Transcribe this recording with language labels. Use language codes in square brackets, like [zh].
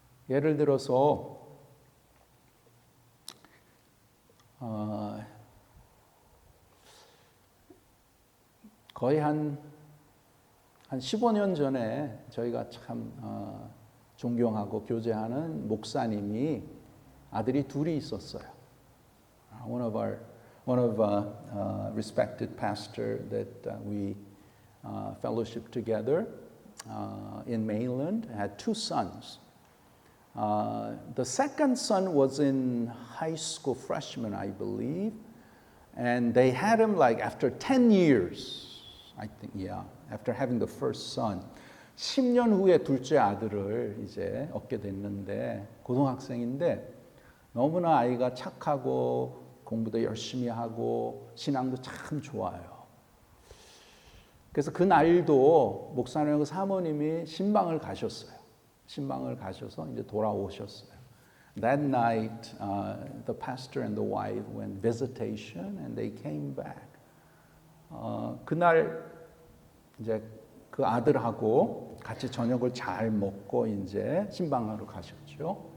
[ko] 예를 들어서 거의 한 15년 전에 저희가 참 존경하고 교제하는 목사님이 아들이 둘이 있었어요. [en] One of respected pastor that we fellowship together in Mainland had two sons. The second son was in high school, freshman, I believe, and they had him like after 10 years, I think, after having the first son. [ko] 10년 후에 둘째 아들을 이제 얻게 됐는데 고등학생인데 너무나 아이가 착하고 공부도 열심히 하고 신앙도 참 좋아요. 그래서 그 날도 목사님과 사모님이 신방을 가셨어요. 신방을 가셔서 이제 돌아오셨어요. [en] That night, the pastor and the wife went visitation, and they came back. [ko] 그날 이제 그 아들하고 같이 저녁을 잘 먹고 이제 신방하러 가셨죠.